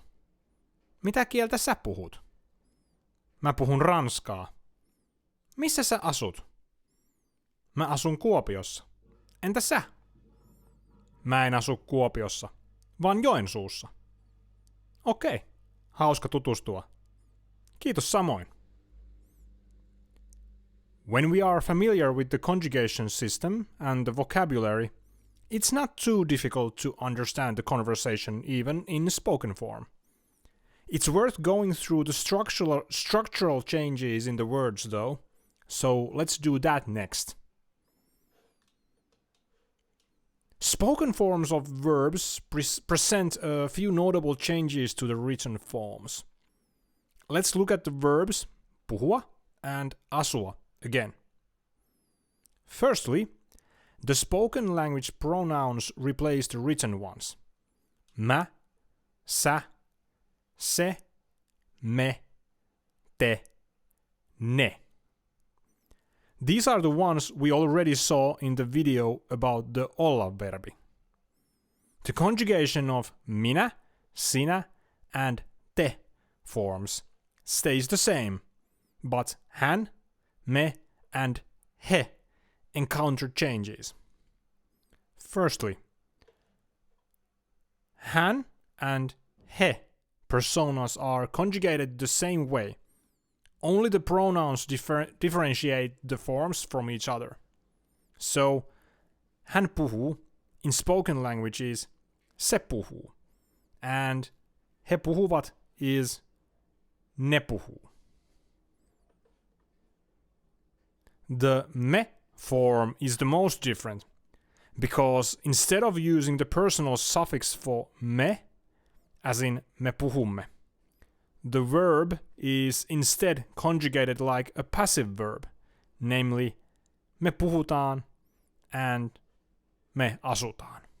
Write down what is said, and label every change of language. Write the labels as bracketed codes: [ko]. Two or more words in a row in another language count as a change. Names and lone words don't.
[fi] Mitä kieltä sä puhut? Mä puhun ranskaa. Missä sä asut? Mä asun Kuopiossa. Entä sä? Mä en asu Kuopiossa, vaan Joensuussa. Okei, hauska tutustua. Kiitos samoin. [en] When we are familiar with the conjugation system and the vocabulary, it's not too difficult to understand the conversation even in spoken form. It's worth going through the structural changes in the words though, so let's do that next. Spoken forms of verbs present a few notable changes to the written forms. Let's look at the verbs puhua and asua again. Firstly, the spoken language pronouns replace the written ones. [fi] Mä, sä, se, me, te, ne. [en] These are the ones we already saw in the video about the [fi] olla verbi. [en] The conjugation of [fi] minä, sinä, [en] and te forms stays the same, but [fi] hän, me, [en] and he . Encounter changes. Firstly, hän and he personas are conjugated the same way. Only the pronouns differentiate the forms from each other. So, [fi] hän puhuu [en] in spoken language is [fi] se puhuu, [en] and [fi] he puhuvat [en] is [fi] ne puhuu. [en] The me form is the most different, because instead of using the personal suffix for me, as in [fi] me puhumme, [en] the verb is instead conjugated like a passive verb, namely [fi] me puhutaan [en] and [fi] me asutaan.